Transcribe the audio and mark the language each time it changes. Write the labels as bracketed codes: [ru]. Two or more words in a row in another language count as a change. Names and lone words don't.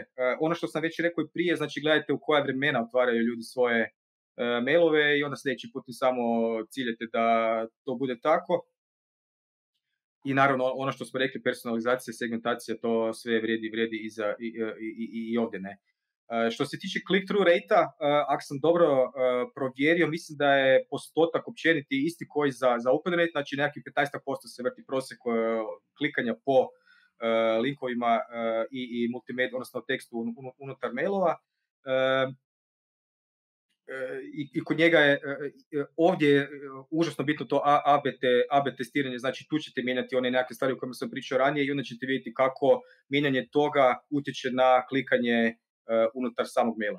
[hr] Ono što sam već rekao i prije, znači gledajte u koja vremena otvaraju ljudi svoje mailove i onda sljedeći put samo ciljete da to bude tako. I naravno ono što smo rekli, personalizacija, segmentacija, to sve vrijedi i ovdje, ne. Što se tiče [en] click-through rate-a, [hr] ako sam dobro provjerio, mislim da je postotak općeniti isti koji za [en] open rate, [hr] znači nekakvih 15% se vrti prosjek klikanja po linkovima i multimedia, odnosno tekstu unutar mailova. I kod njega je ovdje užasno bitno to AB testiranje, znači tu ćete mijenjati one nekakve stvari o kojima sam pričao ranije i onda ćete vidjeti kako mijenjanje toga utječe na klikanje unutar samog maila.